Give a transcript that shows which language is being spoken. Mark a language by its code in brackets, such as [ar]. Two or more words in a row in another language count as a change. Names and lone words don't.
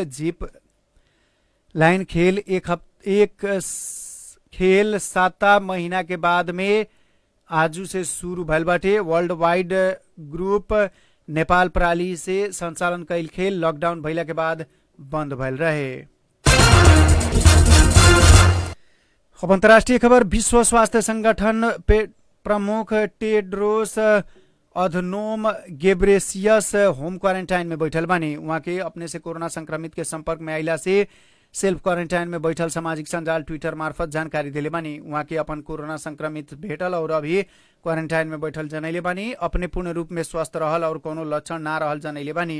[bho] जीप लाइन खेल एक खेल 7 महीना के बाद में आजू से शुरू भयल बाटे। वर्ल्ड वाइड ग्रुप नेपाल प्रणाली से संचालन कैल खेल लॉकडाउन भइला के बाद बंद भयल रहे। अब अंतर्राष्ट्रीय खबर। विश्व स्वास्थ्य संगठन प्रमुख टेड्रोस अधनोम गेब्रेसियस [en] home quarantine [bho] में बैठल बानी। वहाँ के अपने से कोरोना संक्रमित के संपर्क में आइला से [en] self quarantine [bho] में बैठल सामाजिक संजाल ट्विटर मार्फत जानकारी दिले बानी। वहाँ के अपन कोरोना संक्रमित भेटल और अभी क्वारंटाइन में बैठल जनैले बानी। अपने पूर्ण रूप में स्वस्थ रहल और कोनो लक्षण ना रहल जनैले बानी।